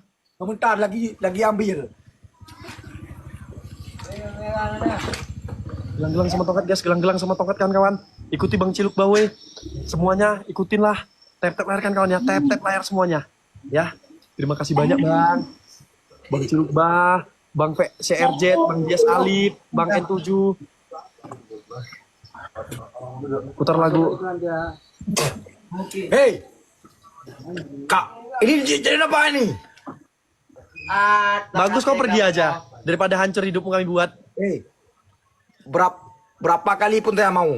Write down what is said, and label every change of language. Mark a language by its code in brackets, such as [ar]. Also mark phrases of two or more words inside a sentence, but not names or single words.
[id] Sebentar lagi ambil. Gelang-gelang sama tongkat guys, gelang-gelang sama tongkat kawan-kawan. Ikuti Bang Cilukba we. Semuanya ikutin lah. Tap-tap layar kan kawan ya, tap-tap layar semuanya. Ya. Terima kasih banyak Bang. Bang Cilukba, Bang CRZ, Bang Dias Alip, Bang N7. Putar lagu. Hei. Kak, ini jadi apa ini? Bagus kau pergi aja daripada hancur hidupmu kami buat. Hei. Berapa kali pun saya mau.